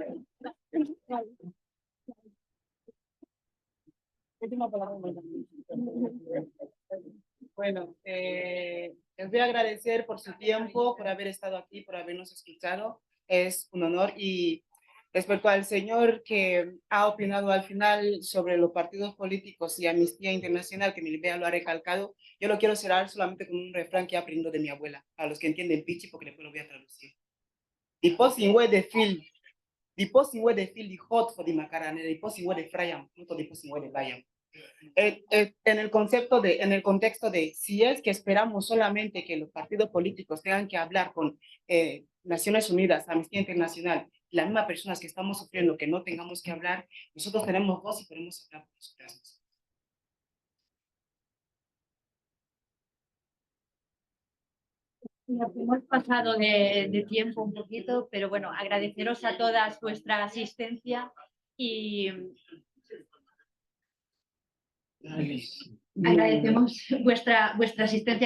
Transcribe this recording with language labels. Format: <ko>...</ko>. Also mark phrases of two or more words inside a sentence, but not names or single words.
<es>Bueno, les voy a agradecer por su tiempo, por haber estado aquí, por habernos escuchado. Es un honor y Respecto al señor que ha opinado al final sobre los partidos políticos y Amnistía Internacional, que Milibea lo ha recalcado, yo lo quiero cerrar solamente con un refrán que he aprendido de mi abuela, a los que entienden pichi, porque después lo voy a traducir.</es> <fpe>Die posing we de fil, die posing we de fil, die hot for die macarane, die posing we de frayam, no die posing we de bayam.</fpe> <es>En el contexto de si es que esperamos solamente que los partidos políticos tengan que hablar con Naciones Unidas, Amnistía Internacional, las mismas personas que estamos sufriendo, que no tengamos que hablar, nosotros tenemos voz y podemos hablar por nosotras mismas. Nos hemos pasado de tiempo un poquito, pero bueno, agradeceros a todas vuestra asistencia y agradecemos vuestra asistencia.</es>